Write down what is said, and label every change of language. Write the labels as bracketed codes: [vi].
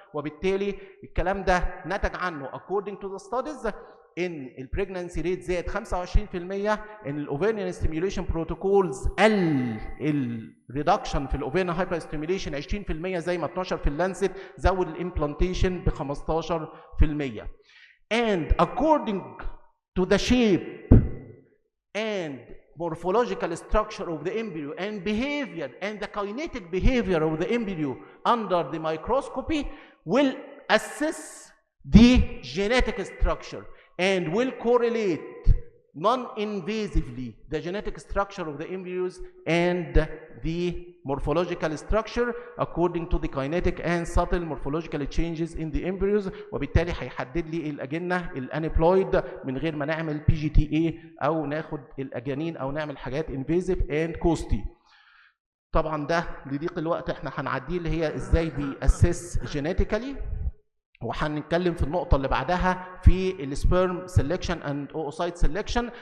[ar] وبالتالي الكلام ده نتج عنه [en] according to the studies [ar] ان البريجنانسي ريت زاد 25%، ان الاوفيريان ستيميوليشن بروتوكولز قل الريدكشن في الاوفيريان هايبر ستيميوليشن 20% زي ما 12 في اللانست، زود الامبلانتيشن ب 15%. [en] and according to the shape and morphological structure of the embryo and behavior and the kinetic behavior of the embryo under the microscopy will assess the genetic structure and will correlate non-invasively the genetic structure of the embryos and the morphological structure according to the kinetic and subtle morphological changes in the embryos. [ar] وبالتالي هيحدد لي الاجنه الانبلويد من غير ما نعمل PGTA او ناخد الاجانين او نعمل حاجات [en] invasive and costly. [ar] طبعا ده لضيق الوقت احنا هنعديه اللي هي ازاي بيأسس جينيتيكالي، وهنتكلم في النقطه اللي بعدها في السبيرم سيلكشن اند اوسايت سيلكشن.